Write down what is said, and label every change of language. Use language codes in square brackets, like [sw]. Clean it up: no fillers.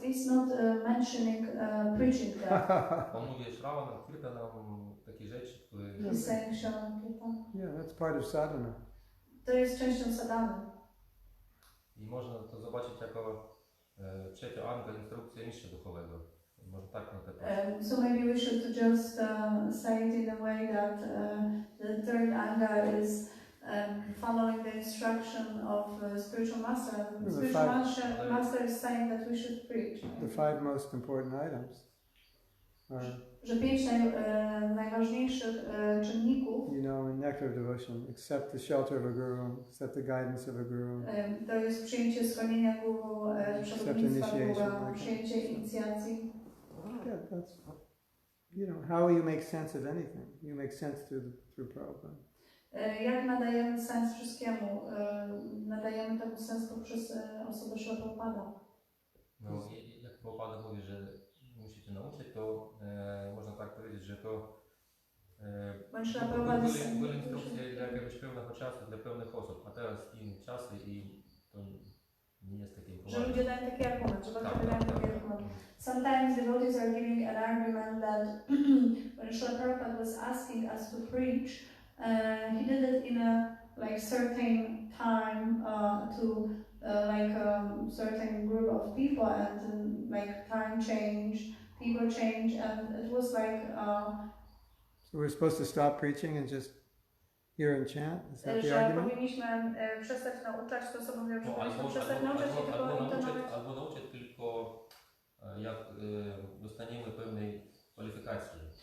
[en] He's not mentioning preaching there. [pl] On mówi Shravana, Kirtanam, takie rzeczy, które... [en] He's saying Shravana Kirtan. Yeah, that's part of sadhana. [pl] To jest częścią sadhany. I można to zobaczyć jako trzecia anga instrukcja mistrza duchowego. Można tak interpretować. [en] So maybe we should just say it in a way that the third anga is following the instruction of spiritual master. The spiritual master is saying that we should preach. The 5 most important items are, [pl] że 5 najważniejszych czynników, [en] you know, in nectar devotion, accept the shelter of a guru, accept the guidance of a guru, [pl] to jest przyjęcie schronienia guru, przewodnictwa guru, przyjęcie inicjacji. [en] Yeah, that's, you know, how you make sense of anything. You make sense through Prabhupada. [pl] Jak nadajemy sens wszystkiemu? Nadajemy temu sens poprzez osobę Śrila Prabhupada. No, jak Prabhupada mówi, że musicie nauczyć, to można tak powiedzieć, że to były instrukcje dla jakiegoś pewnego czasu, dla pewnych osób, a teraz inne czasy i to nie jest takie poważne. Że ludzie dają taki argument, że bardzo dają taki argument. [en] Sometimes devotees are giving an argument that when Srila Prabhupada was asking us to preach, he did it in a like certain time to certain group of people, and like time change, people change, and it was like so we're supposed to stop preaching and just hear and chant? Is that the [pl] że [en] argument? [pl] powinniśmy przestać nauczać, to osoby mówią, że powinniśmy przestać nauczać i tylko intonować. Albo nauczyć tylko jak dostaniemy pewnej kwalifikacji.